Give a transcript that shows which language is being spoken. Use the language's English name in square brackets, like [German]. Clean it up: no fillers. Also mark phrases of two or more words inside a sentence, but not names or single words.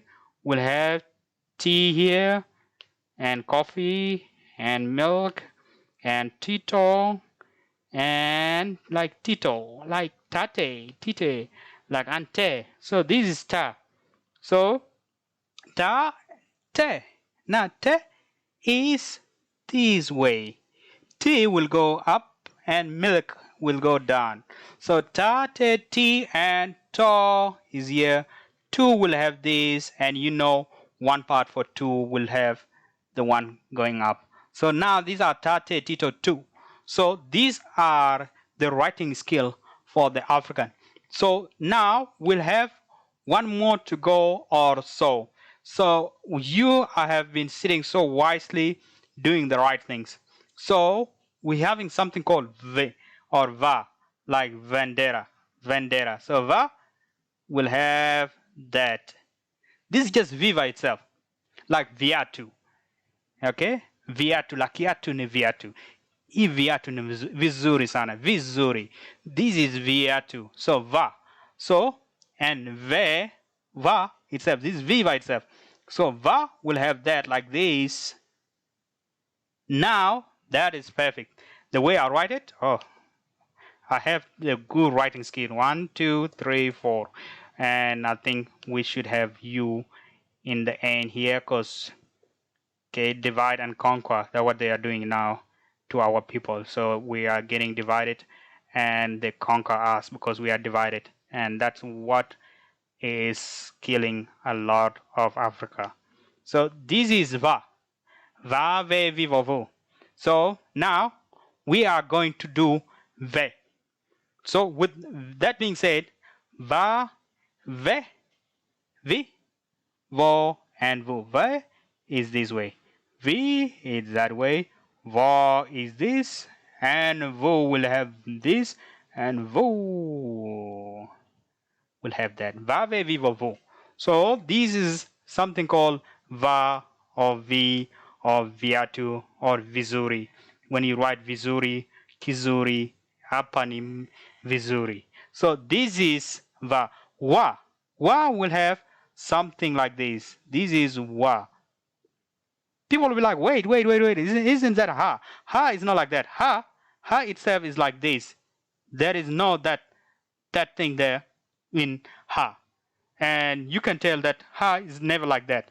[English] We'll have tea here, and coffee, and milk, and tito, and like tito, like tate, tite, like ante. So this is ta. So ta, te. Now te is this way. T will go up and milk will go down. So ta, te, ti, and to is here. 2 will have this, and you know one part for 2 will have the one going up. So now these are ta, te, tito, 2. So these are the writing skill for the African. So now we'll have one more to go or so. So you have been sitting so wisely doing the right things. So we're having something called V or Va, like Vendera. Vendera. So Va will have that. This is just V by itself, like Viatu. [Swahili] Okay? Viatu, la kiatu ni viatu. Hii viatu ni vizuri sana. Vizuri. [English] This is viatu. So Va. So, and ve, Va itself. This is V by itself. So Va will have that like this. Now that is perfect. The way I write it, oh, I have the good writing skill. 1, 2, 3, 4, and I think we should have you in the end here, because okay, divide and conquer. That's what they are doing now to our people. So we are getting divided, and they conquer us because we are divided, and that's what is killing a lot of Africa. So this is va. Va, ve, vi, vo, vo. So now we are going to do ve. So with that being said, va, ve, vi, vo, and vo. Ve is this way. V is that way. Va is this. And vo will have this. And vo will have that. Va, ve, vi, vo, vo. So this is something called va or vi or viatu or vizuri. When you write vizuri, kizuri, [Swahili] hapa ni vizuri. [English] So this is va. Wa. Wa will have something like this. This is wa. People will be like, wait. Isn't that ha? Ha is not like that. Ha itself is like this. There is no that thing there in ha. And you can tell that ha is never like that.